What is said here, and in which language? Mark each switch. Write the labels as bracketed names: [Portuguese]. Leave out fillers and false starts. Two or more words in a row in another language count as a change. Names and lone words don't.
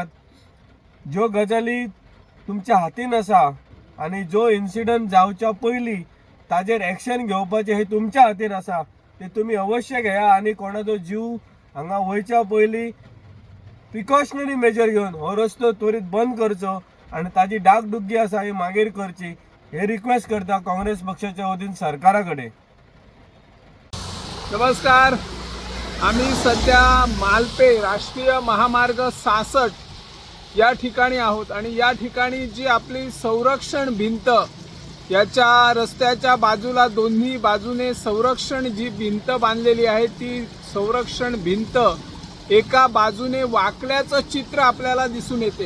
[Konkani] ज्यो गजाली तुमच्या हातीन आसा आणि जो इन्सिडंट जावच्या पयलीं ताजेर एक्शन घेवपाचें हे तुमच्या हातीन आसा ते तुम्ही अवश्य घेया आणि कोणाचो जीव हांगा वयच्या पयलीं [English] precautionary measure [Konkani] घेवन हो रस्तो त्वरीत बंद करचो आणि ताजी डागडुग्गी आसा ही मागीर करची हे रिक्वेस्ट करता काँग्रेस पक्षाच्या वतीन सरकारा कडेन. [Marathi] नमस्कार. आम्ही सध्या मालपे राष्ट्रीय महामार्ग 66 या ठिकाणी आहोत आणि या ठिकाणी जी आपली संरक्षण भिंत याच्या रस्त्याच्या बाजूला दोन्ही बाजूने संरक्षण जी भिंत बांधलेली आहे ती संरक्षण भिंत एका बाजूने वाकल्याचं चित्र आपल्याला दिसून येते.